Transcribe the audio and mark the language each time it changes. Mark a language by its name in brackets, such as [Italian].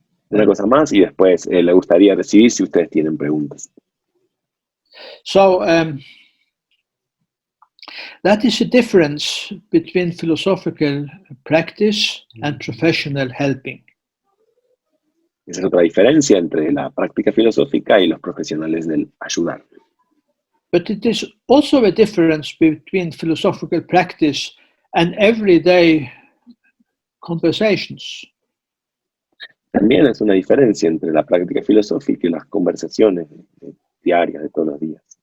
[Spanish] Una cosa más y después le gustaría recibir si ustedes tienen preguntas. [English] So that is a difference between philosophical practice and professional helping. [Spanish] Esa es otra diferencia entre la práctica filosófica y los profesionales del ayudar. [English] But it is also a difference between philosophical practice and everyday conversations. [Spanish] También es una diferencia entre la práctica filosófica y las conversaciones diarias de todos los días.